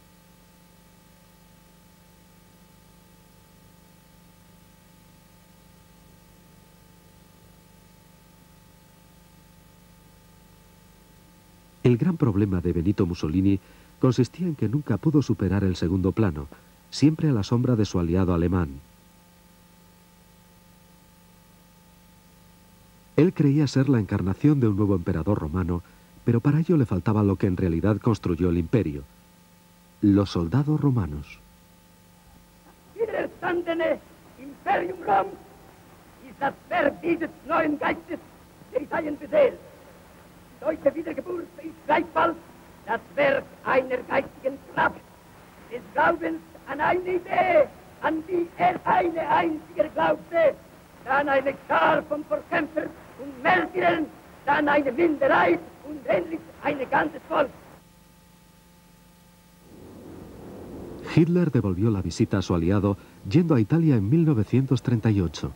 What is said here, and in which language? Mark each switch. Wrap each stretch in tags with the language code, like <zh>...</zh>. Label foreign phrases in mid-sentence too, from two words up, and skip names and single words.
<es>El gran problema de Benito Mussolini consistía en que nunca pudo superar el segundo plano, siempre a la sombra de su aliado alemán. Él creía ser la encarnación de un nuevo emperador romano, pero para ello le faltaba lo que en realidad construyó el imperio: los soldados romanos.</es> <de>Widerstandene Imperium Rom ist das Werk dieses neuen Geistes, der seinen Befehl. Die deutsche Wiedergeburt ist gleichfalls das Werk einer geistigen Kraft, des Glaubens an eine Idee, an die eine einzige glaubte, dann eine Schar von Verkämpfern und Märtyrern, dann eine Minderheit und endlich ein ganzes Volk.</de> <es>Hitler devolvió la visita a su aliado yendo a Italia en 1938.</es>